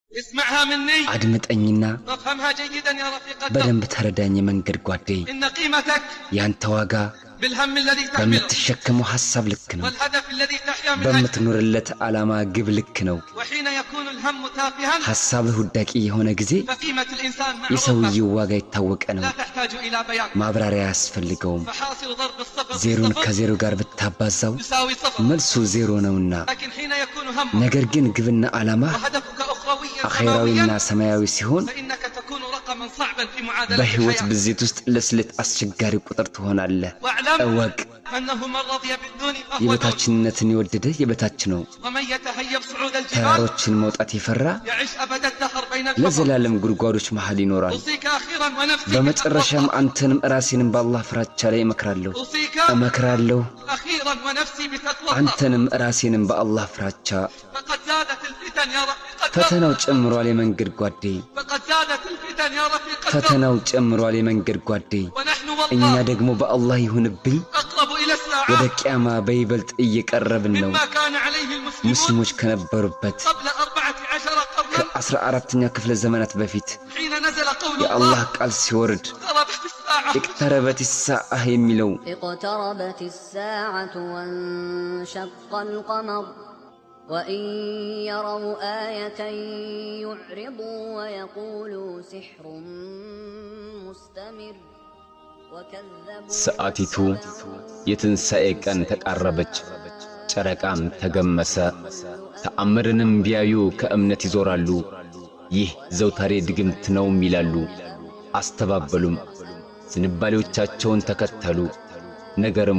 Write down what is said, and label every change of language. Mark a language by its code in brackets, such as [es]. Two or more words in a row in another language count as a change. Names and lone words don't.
[ar] اسمعها مني [am] አድምጠኝና [ar] وافهمها جيدا يا رفيق الدرب [am] በደንብ ተረዳኝ መንገድ ጓዴ [ar] إن قيمتك [am] ያንተ ዋጋ [ar] بالهم الذي تحمله [am] በምትሸከመው ሐሳብ ልክ ነው [ar] والهدف الذي تحيا من أجله [am] በምትኖርለት ዓላማ ግብ ልክ ነው [ar] وحين يكون الهم تافها [am] ሐሳብህ ውዳቂ የሆነ ጊዜ [ar] فقيمة الإنسان [am] የሰውየው [ar] معروفة [am] ዋጋ የታወቀ ነው [ar] لا تحتاج إلى بيان [am] ማብራሪያ ያስፈልገውም [ar] فحاصل ضرب الصفر [am] ዜሮን [ar] بالصفر [am] ከዜሮ ጋር ብታባዛው [ar] يساوي صفر [am] መልሱ ዜሮ ነውና [ar] لكن حين يكون همك [am] ነገር ግን ግብና ዓላማ [ar] وهدفك أخرويا [am] አኺራዊና [ar] سماويا [am] ሰማያዊ ሲሆን [ar] فإنك تكون رقما صعبا في معادلة [am] በህይወት [ar] الحياة [am] ብዜት ውስጥ ለስለት አስቸጋሪ ቁጥር ትሆናለህ [ar] واعلم [am] እወቅ [ar] أنه من رضي بالدون فهو دون [am] የበታችነትን የወደደ የበታች ነው [ar] ومن يتهيب صعود الجبال [am] ተራሮችን መውጣት የፈራ [ar] يعيش أبد الدهر بين الكفر [am] ለዘላለም ጉድጓዶች መሃል ይኖራል [ar] أوصيك أخيرا ونفسي [am] በመጨረሻም አንተንም ራሴንም በአላህ ፍራቻ ላይ እመክራለሁ [ar] أوصيك [am] እመክራለሁ [ar] أخيرا ونفسي بتقوى [am] አንተንም ራሴንም በአላህ ፍራቻ [ar] فقد زادت الفتن يا رفيق الدرب [am] ፈተናው ጨምሯል የመንገድ ጓዴ [ar] فقد زادت الفتن يا رفيق الدرب [am] ፈተናው ጨምሯል የመንገድ ጓዴ [ar] ونحن [am] እኛ [ar] والله [am] ደግሞ በአላህ ይሁንብኝ [ar] أقرب إلى [am] ወደ [ar] الساعة [am] ቂያማ በይበልጥ እየቀረብን ነው [ar] مما كان عليه المسلمون [am] ሙስሊሞች ከነበሩበት [ar] قبل 14 قرنا [am] ከ14ኛ ክፍለ ዘመናት በፊት [ar] حين نزل قول [am] የአላህ [ar] الله [am] ቃል ሲወርድ [ar] اقتربت الساعة اقتربت الساعة የሚለው اقتربت الساعة وانشق القمر وإن يروا آية يعرضوا ويقولوا سحر مستمر وكذبوا [am] ሰዓቲቱ የትንሣኤ ቀን ተቃረበች ጨረቃም ተገመሰ ተአምርንም ቢያዩ ከእምነት ይዞራሉ ይህ ዘውታሬ ድግምት ነው ይላሉ አስተባበሉም ዝንባሌዎቻቸውን ተከተሉ ነገርም